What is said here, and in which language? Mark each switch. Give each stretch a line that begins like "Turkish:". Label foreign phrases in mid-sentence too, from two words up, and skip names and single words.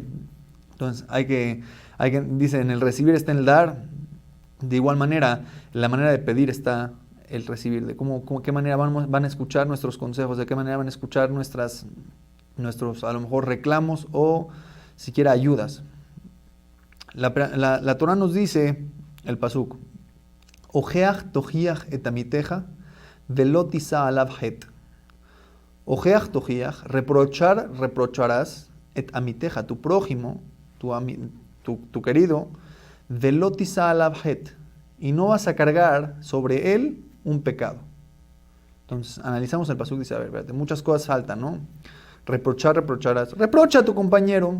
Spanish: Entonces dice, en el recibir está en el dar, de igual manera, la manera de pedir está el recibir, de qué manera van a escuchar nuestros consejos, de qué manera van a escuchar nuestros a lo mejor reclamos o siquiera ayudas. La Torah nos dice, el pasuk,
Hebrew: הוכח תוכיח את עמיתך ולא תשא עליו חטא. הוכח תוכיח, reprocharás, את עמיתך,
Spanish: tu prójimo, tu querido,
Hebrew: ולא תשא עליו חטא,
Spanish: y no vas a cargar sobre él un pecado. Entonces, analizamos el pasuk, dice, a ver, espérate, muchas cosas faltan, ¿no? Reprocharás. Reprocha a tu compañero.